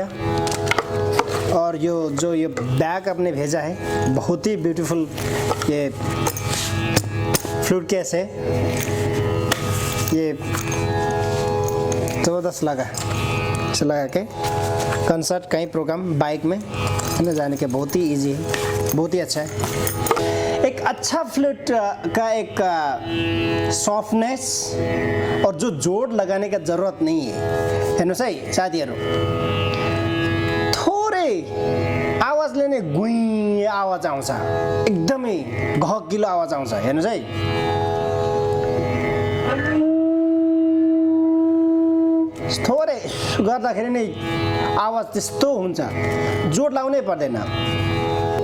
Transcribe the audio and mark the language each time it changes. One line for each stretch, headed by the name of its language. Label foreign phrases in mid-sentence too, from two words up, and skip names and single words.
Hindi: और जो ये बैग आपने भेजा है बहुत ही ब्यूटीफुल ये
English: flute case
Hindi: है, ये ज़बरदस्त लगा इसे लगा के कंसर्ट कहीं प्रोग्राम बाइक में है ना जाने के बहुत ही इजी है, बहुत ही अच्छा है। एक अच्छा फ्लूट का एक सॉफ्टनेस और जो जोड़ लगाने का जरूरत नहीं है
Nepali: हेर्नुहोस् है साथीहरू, थोरै आवाजले नै गुई आवाज आउँछ,
Hindi: एकदमै गहकिलो आवाज आउँछ।
Nepali: हेर्नुहोस् है थोरै गर्दाखेरि नै आवाज त्यस्तो हुन्छ, जोड लाउनै पर्दैन।